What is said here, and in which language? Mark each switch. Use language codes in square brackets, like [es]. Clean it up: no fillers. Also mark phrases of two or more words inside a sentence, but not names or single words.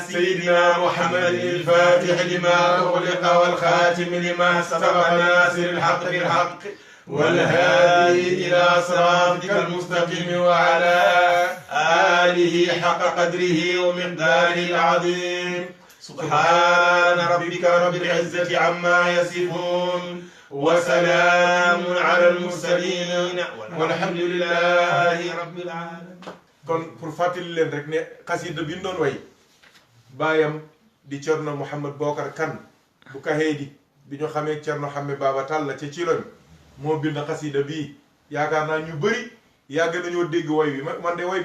[ar] سيدنا محمد الفاتح لما أغلق والخاتم لما سبق ناصر الحق بالحق والهادي إلى صراطك المستقيم وعلى آله حق قدره ومقداره العظيم سبحان ربك رب العزة عما يصفون وسلام على المرسلين والحمد لله رب العالمين. [wo] kon pour fàttali leen rek ne xasida bi ñu doon way baayam di Cerno Mouhamed Bocar Kane bu Kaheedi bi ñu xamee Cerno Xamme Baba Talla ca Ciloñ moo bind xasida bii yaakaar naa ñu bëri yàgg nañoo dégg way bi man de way